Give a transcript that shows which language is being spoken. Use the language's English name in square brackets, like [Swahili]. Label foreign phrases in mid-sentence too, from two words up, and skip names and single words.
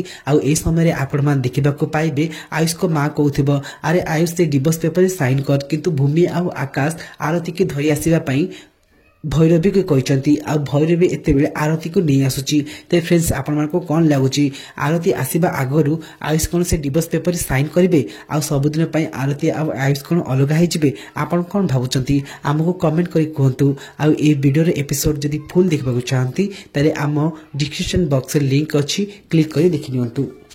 [Odia] ଆଉ ଏହି ସମୟରେ ଆପଣମାନେ ଦେଖିବାକୁ ପାଇବେ ଆୟୁଷଙ୍କ ମା କହୁଥିବ ଆରେ ଆୟୁଷ ସେ [English] divorce paper [Odia] ସାଇନ୍ କର, କିନ୍ତୁ ଭୂମି ଆଉ ଆକାଶ ଆରତୀକି ଧରି ଆସିବା ପାଇଁ ଭୈରବୀକୁ କହିଛନ୍ତି ଆଉ ଭୈରବୀ ଏତେବେଳେ ଆରତୀକୁ ନେଇ ଆସୁଛି। ତ ଫ୍ରେଣ୍ଡସ୍ ଆପଣମାନଙ୍କୁ କ'ଣ ଲାଗୁଛି ଆରତୀ ଆସିବା ଆଗରୁ ଆୟୁଷ କ'ଣ ସେ [English] divorce paper [Odia] ସାଇନ୍ କରିବେ ଆଉ ସବୁଦିନ ପାଇଁ ଆରତୀ ଆଉ ଆୟୁଷ କ'ଣ ଅଲଗା ହେଇଯିବେ? ଆପଣ କ'ଣ ଭାବୁଛନ୍ତି ଆମକୁ କମେଣ୍ଟ କରି କୁହନ୍ତୁ। ଆଉ ଏଇ ଭିଡିଓର ଏପିସୋଡ ଯଦି ଫୁଲ দেখବାକୁ ଚାହାନ୍ତି ତାହେଲେ ଆମ [English] description box [Odia] ଲିଙ୍କ ଅଛି, କ୍ଲିକ୍ କରି ଦେଖିନିଅନ୍ତୁ।